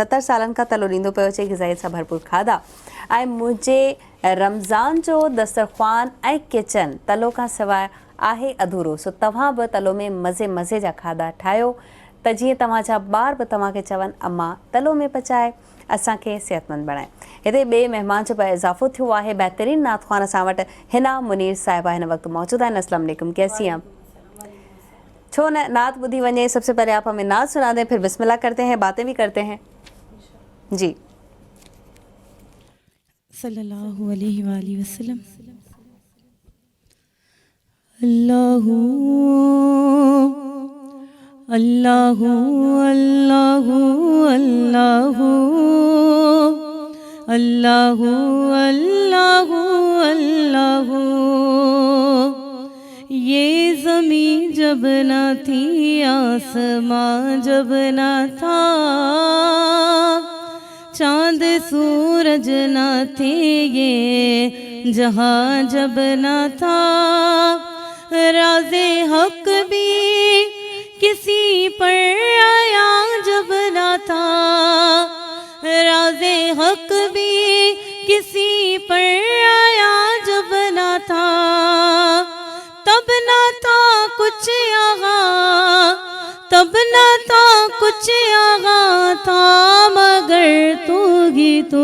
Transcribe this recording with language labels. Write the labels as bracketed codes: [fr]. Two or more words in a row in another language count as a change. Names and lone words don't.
[sd] 70 सालनि खां तलो ॾींदो पियो अचे ग़िज़ाइत सां भरपूर खाधा. ऐं मुंहिंजे रमज़ान जो दस्तरख़्वान ऐं किचन तलो खां सवाइ आहे अधूरो. सो तव्हां बि तलो में मज़े जा खाधा ठाहियो त जीअं तव्हांजा ॿार बि तव्हांखे चवनि अम्मा तलो में पचाए असांखे सेहतमंद बणाए. हिते ॿिए महिमान जो बि इज़ाफ़ो थियो आहे. बहितरीन नातख़्वान असां वटि हिना मुनीर साहिबा हिन वक़्तु मौजूद आहिनि. [ar] السلام عليكم, [ur] کیسی ہیں? [sd] छो न नात बुधी वञे. [ur] سب سے پہلے آپ ہمیں نعت سنا دیں، پھر بسم اللہ کرتے ہیں، باتیں بھی کرتے ہیں. جی. [ar] صلى الله عليه وآله وسلم. الله الله الله الله الله الله الله. [ur] یہ زمیں جب نہ تھی، آسماں جب نہ تھا، چاند سورج نہ تھے، یہ جہاں جب نہ تھا، رازِ حق بھی کسی پر آیا جب نہ تھا، رازِ حق بھی کسی پر آیا جب نہ تھا، تب نہ تھا کچھ یہاں، تب نہ تھا کچھ یہاں تھا، مگر تو ہی تو.